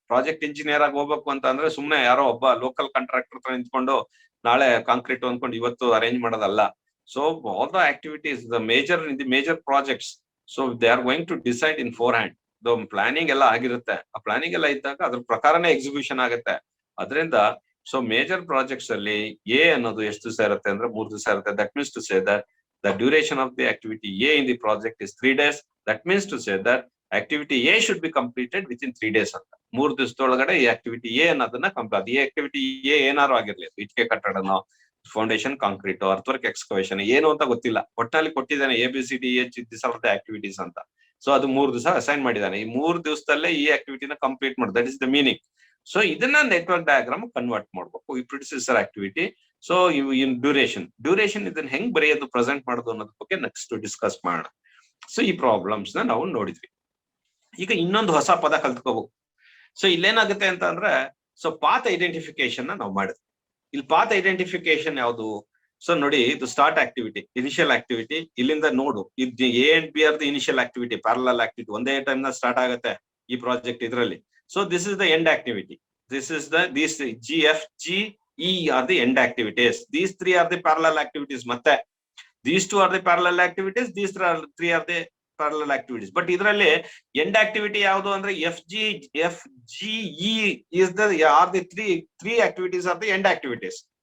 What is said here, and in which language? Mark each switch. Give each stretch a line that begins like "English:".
Kannada: Project engineer ಆಗಿ ಹೋಗ್ಬೇಕು ಅಂತ ಅಂದ್ರೆ ಸುಮ್ನೆ ಯಾರೋ ಒಬ್ಬ ಲೋಕಲ್ ಕಾಂಟ್ರಾಕ್ಟರ್ ಹತ್ರ ನಿಂತ್ಕೊಂಡು ನಾಳೆ ಕಾಂಕ್ರೀಟ್ ಅಂದ್ಕೊಂಡು ಇವತ್ತು ಅರೇಂಜ್ ಮಾಡೋದಲ್ಲ.
English: So all the activities the major projects, so they are going to decide in forehand.
Kannada: Planning ಎಲ್ಲ ಆಗಿರುತ್ತೆ, ಆ ಪ್ಲಾನಿಂಗ್ ಎಲ್ಲ ಇದ್ದಾಗ ಅದ್ರ ಪ್ರಕಾರನೇ ಎಕ್ಸಿಕ್ಯೂಷನ್ ಆಗುತ್ತೆ. ಅದರಿಂದ ಸೊ ಮೇಜರ್ ಪ್ರಾಜೆಕ್ಟ್ಸ್ ಅಲ್ಲಿ ಎ ಅನ್ನೋದು ಎಷ್ಟು ದಿವಸ ಇರುತ್ತೆ ಅಂದ್ರೆ 3 ದಿವಸ ಇರುತ್ತೆ.
English: That means to say that the duration of the activity A in the project is 3 days. That means to say that activity A should be completed within 3 days ಅಂತ.
Kannada: 3 ದಿವಸದೊಳಗಡೆ ಈ ಆಕ್ಟಿವಿಟಿ ಎ ಅನ್ನೋದನ್ನ ಕಂಪ್ಲೀಟ್. ಈ activity A ಏನಾರು ಆಗಿರ್ಲಿ, ಇಟ್ಕೆ ಕಟ್ಟಡನೋ, foundation concrete, ಅರ್ಥವರ್ಕ್ excavation, ಏನು ಅಂತ ಗೊತ್ತಿಲ್ಲ, ಒಟ್ಟಿನಲ್ಲಿ ಕೊಟ್ಟಿದ್ದಾನೆ ABCDEH
English: this are the activities
Kannada: ಅಂತ. ಸೊ ಅದು 3 ದಿವಸ ಅಸೈನ್ ಮಾಡಿದ್ದಾನೆ. ಈ 3 ದಿವಸದಲ್ಲೇ ಈ ಆಕ್ಟಿವಿಟಿನ ಕಂಪ್ಲೀಟ್ ಮಾಡಿ,
English: That is the meaning.
Kannada: So ಇದನ್ನ ನೆಟ್ವರ್ಕ್ ಡಯಾಗ್ರಾಮ್ ಕನ್ವರ್ಟ್ ಮಾಡ್ಬೇಕು. ಈ ಪ್ರಿಡಿಸೆಸರ್ ಆಕ್ಟಿವಿಟಿ. ಸೊ ಇನ್ ಡ್ಯೂರೇಷನ್ ಇದನ್ನ ಹೆಂಗ್ ಬರೆಯೋದು, ಪ್ರೆಸೆಂಟ್ ಮಾಡೋದು ಅನ್ನೋದ್ರ ಬಗ್ಗೆ ನೆಕ್ಸ್ಟ್ ಡಿಸ್ಕಸ್ ಮಾಡೋಣ. ಸೊ ಈ ಪ್ರಾಬ್ಲಮ್ಸ್ ನ ನಾವು ನೋಡಿದ್ವಿ. ಈಗ ಇನ್ನೊಂದು ಹೊಸ ಪದ ಕಲ್ತ್ಕೋಬೇಕು. ಸೊ ಇಲ್ಲೇನಾಗುತ್ತೆ ಅಂತ ಅಂದ್ರೆ, ಸೊ ಪಾತ್ ಐಡೆಂಟಿಫಿಕೇಶನ್ ನಾವು ಮಾಡಿದ್ವಿ. ಇಲ್ಲಿ ಪಾತ್ ಐಡೆಂಟಿಫಿಕೇಶನ್ ಯಾವುದು? ಸೊ ನೋಡಿ, ಇದು ಸ್ಟಾರ್ಟ್ ಆಕ್ಟಿವಿಟಿ, ಇನಿಷಿಯಲ್ ಆಕ್ಟಿವಿಟಿ. ಇಲ್ಲಿಂದ ನೋಡು, ಇದು
English: A and B are the initial activity,
Kannada: parallel activity, ಒಂದೇ ಟೈಮ್ ನ ಸ್ಟಾರ್ಟ್ ಆಗುತ್ತೆ ಈ ಪ್ರಾಜೆಕ್ಟ್ ಇದರಲ್ಲಿ.
English: So this is the end activity. This is these G, F, G, E are the end activities. These 3 are the parallel activities. Matte these 2 are the parallel activities. These 3 are the parallel activities. But
Kannada: idralli end activity yavadu andre
English: F, G, E is are the three activities are the end activities.